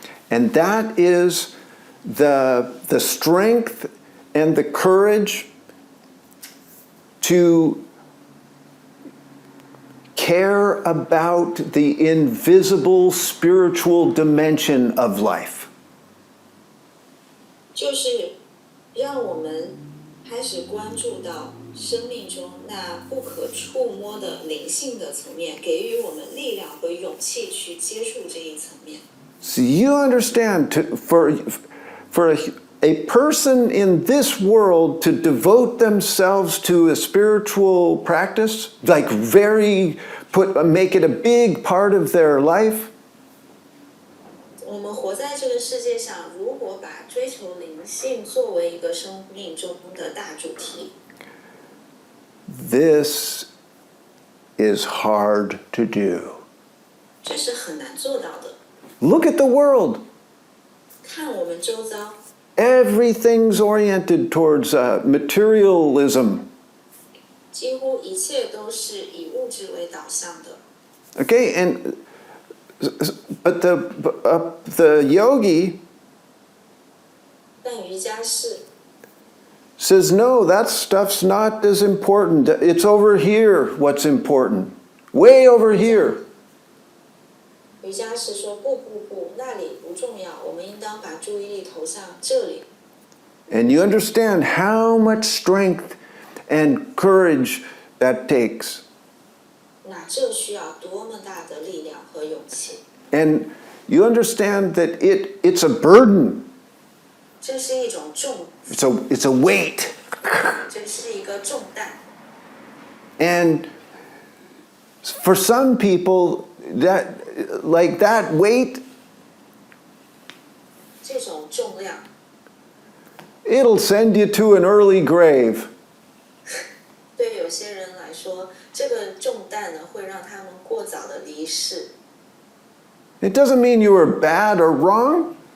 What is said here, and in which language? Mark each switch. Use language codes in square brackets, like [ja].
[en] And that is the strength and the courage to care about the invisible spiritual dimension of life. [zh] 就是让我们开始关注到生命中那不可触摸的灵性的层面，给予我们力量和勇气去接触这一层面。 [en] So you understand, for a person in this world to devote themselves to a spiritual practice, like make it a big part of their life, [zh] 我们活在这个世界上，如果把追求灵性作为一个生命中的大主题， [en] this is hard to do. [zh] 这是很难做到的。 [en] Look at the world. [zh] 看我们周遭， [en] Everything's oriented towards materialism. [zh] 几乎一切都是以物质为导向的。 [en] Okay, but the yogi [zh] 但瑜伽士 [en] says, no, that stuff's not as important. It's over here what's important. Way over here. [zh] 瑜伽士说不，那里不重要，我们应当把注意力投向这里。 [en] And you understand how much strength and courage that takes. [zh] 那这需要多么大的力量和勇气？ [en] And you understand that it's a burden. [zh] 这是一种重， [en] It's a weight. [zh] 这是一个重担。 [en] And for some people, that weight, [zh] 这种重量， [en] it'll send you to an early grave. [zh] 对有些人来说，这个重担呢，会让他们过早的离世。 [en] It doesn't mean you were bad or wrong.